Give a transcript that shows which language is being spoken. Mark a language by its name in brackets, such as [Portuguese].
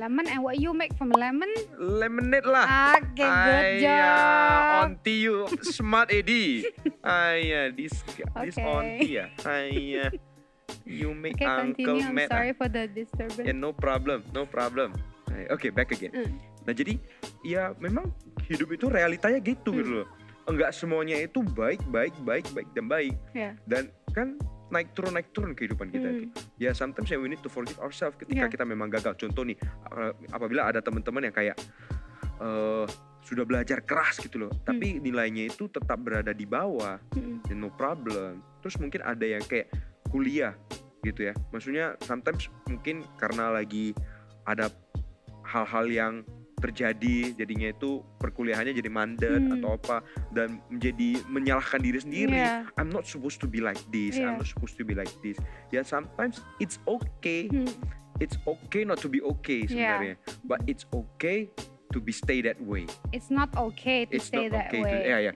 [English] Lemon, and what you make from lemon? Lemonade lah. Okay, good job. Auntie you smart Eddie. This auntie ya. You make Uncle Matt. I'm sorry for the disturbance. No problem. Okay, back again. [Indonesian] Nah jadi ya memang hidup itu realitanya gitu gitu loh. Enggak semuanya itu baik dan baik. Dan kan naik turun kehidupan kita itu. Ya [English] sometimes we need to forgive ourselves [Indonesian] ketika kita memang gagal. Contoh nih, apabila ada teman-teman yang kayak sudah belajar keras gitu loh, tapi nilainya itu tetap berada di bawah, [English] no problem. [Indonesian] Terus mungkin ada yang kayak kuliah gitu ya, maksudnya sometimes mungkin karena lagi ada hal-hal yang terjadi, jadinya itu perkuliahannya jadi mandet atau apa, dan menjadi menyalahkan diri sendiri. [English] I'm not supposed to be like this, I'm not supposed to be like this. Ya sometimes it's okay, it's okay not to be okay [Indonesian] sebenarnya, [English] but it's okay to be stay that way. It's not okay to stay that way.